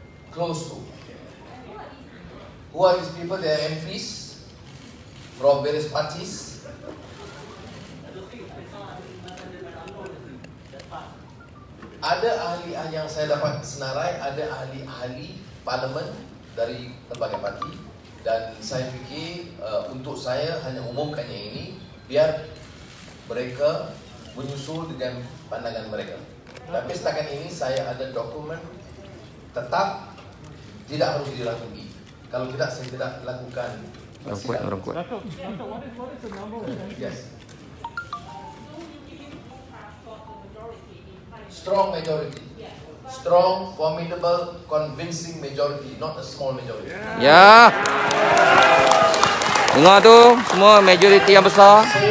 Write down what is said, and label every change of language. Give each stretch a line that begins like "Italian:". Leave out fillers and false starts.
English: Close to. Who are these people? They are MPs from various parties.
Malay: Ada ahli yang saya dapat senarai, ada ahli-ahli parlimen dari berbagai parti, dan saya fikir untuk saya hanya umumkannya ini biar mereka menyusul dengan pandangan mereka. Tapi setakat ini saya ada dokumen tetap tidak harus dirangkumi. Kalau tidak saya tidak lakukan. Orang kuat.
English: Dato', what is the number of MPs? Yes. Strong majority. Strong, formidable, convincing majority, not a small majority.
Malay: Ya. Dengar tu, semua majoriti yang besar.